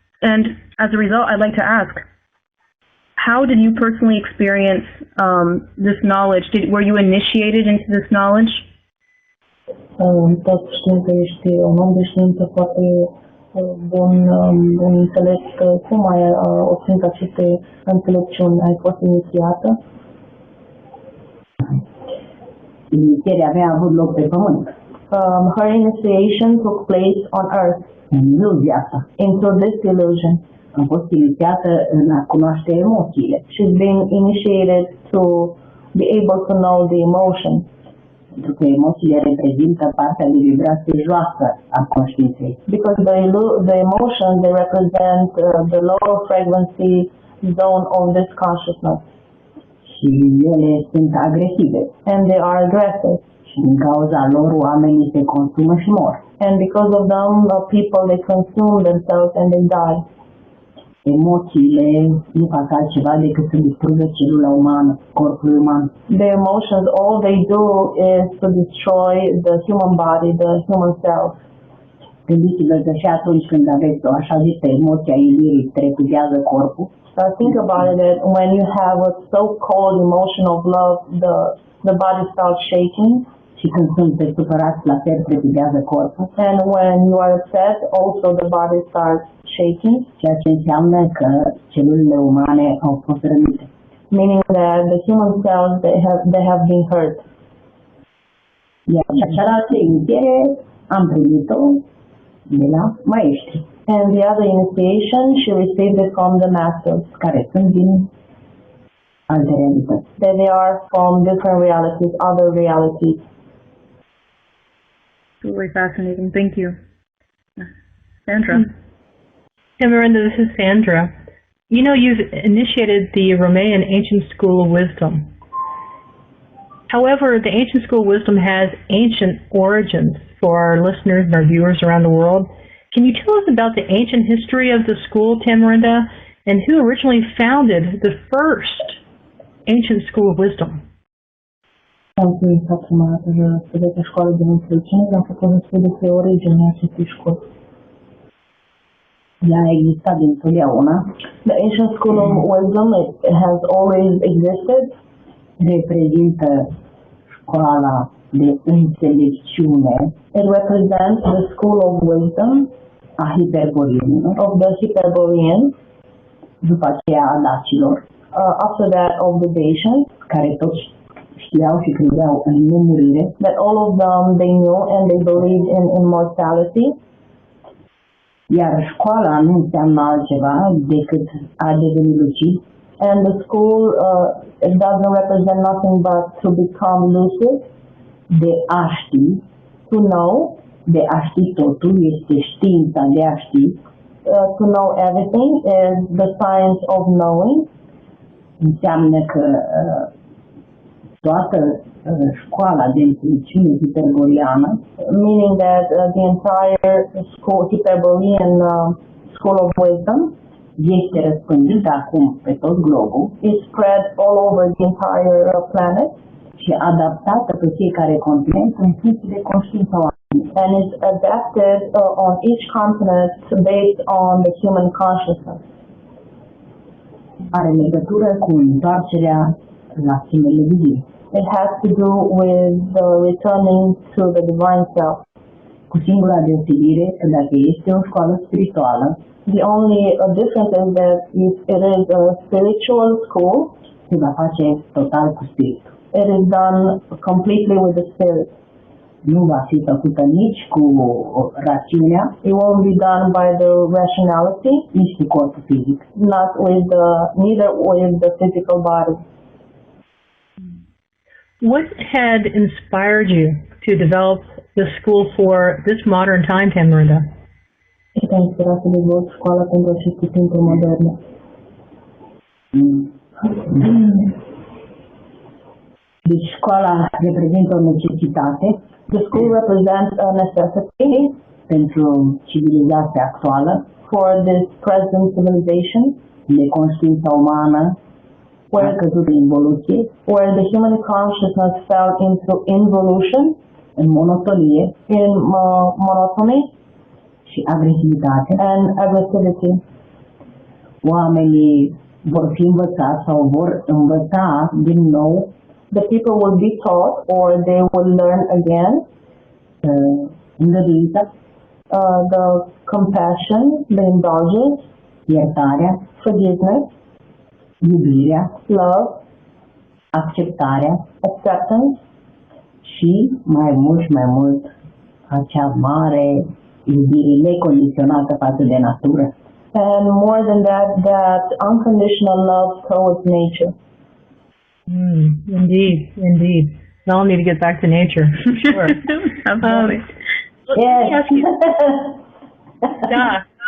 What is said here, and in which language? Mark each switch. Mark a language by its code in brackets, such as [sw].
[en] And as a result, I'd like to ask, how did you personally experience this knowledge? Were you initiated into this knowledge? [ro] Toți știm că ești un om de știință foarte bun înțeles. Cum ai obținut aceste înțelepciuni? Ai fost inițiată? Inițierea mea a avut loc pe pământ. [en] Her initiation took place on Earth, [ro] În iluzia asta. [en] into this illusion. [ro] Am fost inițiată în a cunoaște emoțiile. [en] She's been initiated to be able to know the emotions, [ro] Pentru că emoțiile reprezintă partea de vibrație joasă a conștiinței. [en] because the emotions, they represent the lower frequency zone of this consciousness, [ro] Și ele sunt agresive. [en] and they are aggressive. [ro] Și din cauza lor oamenii se consumă și mor. [en] And because of them, people, they consume themselves and they die. [ro] Emoțiile nu fac altceva decât să distrugă celula umană, corpul uman. [en] The emotions, all they do is to destroy the human body, the human self. [ro] Gândiți-vă că și atunci când aveți o așa zisă emoție a iubirii, trepidează corpul. [en] Think about it, that when you have a so-called emotion of love, the body starts shaking. [ro] Și când sunteți supărați, la fel trepidează corpul. [en] And when you are upset, also the body starts shaking, [ro] Ceea ce înseamnă că celulele umane au fost rănite. [en] meaning that the human cells, they have been hurt. [ro] Iar cealaltă inițiere am primit-o de la maestri, [en] And the other initiation, she received it from the masters, [ro] care sunt din alte realități. [en] that they are from different realities, other realities. Really fascinating. Thank you. Sandra. Tamarinda, this is Sandra. You know, you've initiated the Romanian ancient school of wisdom. However, the ancient school of wisdom has ancient origins for our listeners and our viewers around the world. Can you tell us about the ancient history of the school, Tamarinda, and who originally founded the first ancient school of wisdom? [ro] Am înființat prima dată studiată școală de înțelepciune, am făcut un studiu despre originea acestei școli. Ea a existat dintotdeauna, [en] The ancient school of wisdom, it has always existed. [ro] reprezintă școala de înțelepciune [en] It represents the school of wisdom [ro] a hiperboreanilor, [en] of the Hyperboreans, [ro] după aceea a dacilor, [en] after that of the Dacians, [ro] care toți știau și credeau în nemurire, [en] that all of them, they knew and they believed in immortality. [ro] iar școala nu înseamnă altceva decât a deveni lucid, [en] And the school, it doesn't represent nothing but to become lucid, [ro] de a ști, [en] to know, [ro] de a ști totul, este știința de a ști, [en] to know everything is the science of knowing. [ro] înseamnă că toată școala de înțelepciune hiperboliană, [en] meaning that the entire school, Hyperborean School of Wisdom, [ro] este răspândită acum pe tot globul, [en] is spread all over the entire planet [ro] și adaptată pe fiecare continent în funcție de conștiința oamenilor. [en] and is adapted on each continent based on the human consciousness. [ro] Are legătură cu întoarcerea la sinele divin. [en] It has to do with the returning to the divine self. [ro] Cu singura deosebire că dacă este o școală spirituală, [en] The only difference is that if it is a spiritual school, [ro] se va face total cu spiritul. [en] it is done completely with the spirit. [ro] Nu va fi făcută nici cu rațiunea, [en] It won't be done by the rationality, [ro] nici cu corpul fizic. [en] not with the, neither with the physical body. What had inspired you to develop the school for this modern time, Tamarinda? [ro] Ce te-a inspirat să dezvolți școala pentru aceste timpuri moderne? Deci școala reprezintă o necesitate [en] The school represents a necessity [ro] pentru civilizația actuală, [en] for this present civilization, [ro] de conștiința umană, a căzut în involuție, [en] where the human consciousness fell into involution, [ro] în monotonie [en] in monotony, [ro] și agresivitate. [en] and aggressivity. [ro] Oamenii vor fi învățați sau vor învăța din nou [en] The people will be taught or they will learn again [ro] îngăduința, [en] the compassion, the indulgence, [ro] iertarea, [en] forgiveness, [ro] iubirea, [en] love, [ro] acceptarea [en] acceptance, [ro] și mai mult acea mare iubire necondiționată față de natură. [en] and more than that, that unconditional love towards nature. Indeed, indeed. We all need to get back to nature, for sure. Absolutely. Let me ask you, yeah.